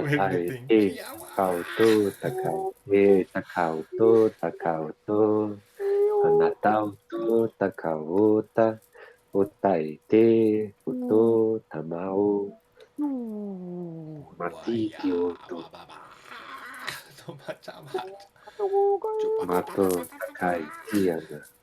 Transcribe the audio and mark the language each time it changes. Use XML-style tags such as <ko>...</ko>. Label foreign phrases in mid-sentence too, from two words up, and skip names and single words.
<en>Takai everything. e takau to anatau to takauta otai te uto tamau matiki oto mato takai tiana</en>